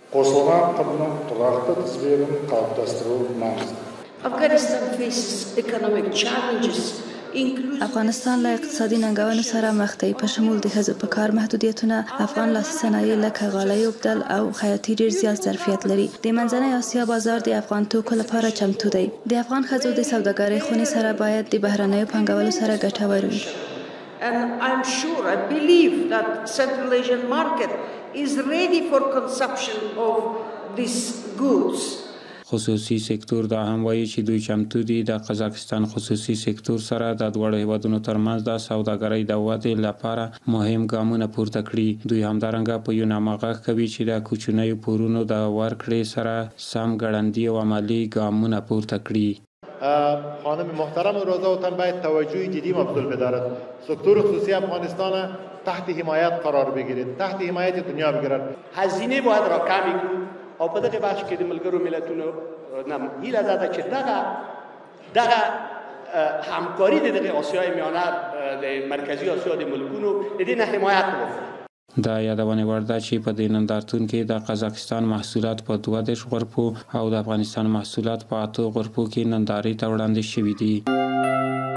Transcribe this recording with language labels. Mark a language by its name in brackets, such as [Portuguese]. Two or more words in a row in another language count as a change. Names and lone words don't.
[Pashto] افغانستان له اقتصادي ننګونو سره مخ دی په شمول د ښځو په کار محدودیتونه. افغان لاسي صنایع لکه غالۍ اوبدل او خیاطي ډېر زیات ظرفیت لري. د منځنۍ اسیا بازار د افغان توکو لپاره چمتو دی. د افغان ښځو د سوداګرۍ خونې سره باید د بهرنیو پانګوالو سره ګټور وي. [English] I believe that Central Asian market is ready for consumption of these goods. [Pashto] خصوصي سکتور دا هم وایي چې دوی چمتو دي د قزاقستان خصوصي سکتور سره د دواړو هیوادونو ترمنځ د سوداګرۍ د ودې لپاره مهم ګامونه پورته کړي. دوی همدارنګه په یو نامه غږ کوي چې د کوچنیو پورونو د ورکړې سره سم ګړندي او عملي ګامونه پورته کړي. [Persian] خانم محترم روزاوطن باید توجه جدی مبذول بدارد. سکتور خصوصی افغانستان تحت حمایت قرار بگیرید، تحت حمایت دنیا بگیرد. هزینه باید را کمی کنید [Pashto] او په دغه بخش کې د ملګرو ملتونو نام هیله ده چې دغه همکاری د دغه آسیای میانه د مرکزی آسیا د ملکونو د دې نه حمایت وکړي. دا یادونه وړ ده چې په دې نندارتون کې د قزاقستان محصولات په 22 غرفو او د افغانستان محصولات په 8 غرفو کې نندارې ته وړاندې شوي دي.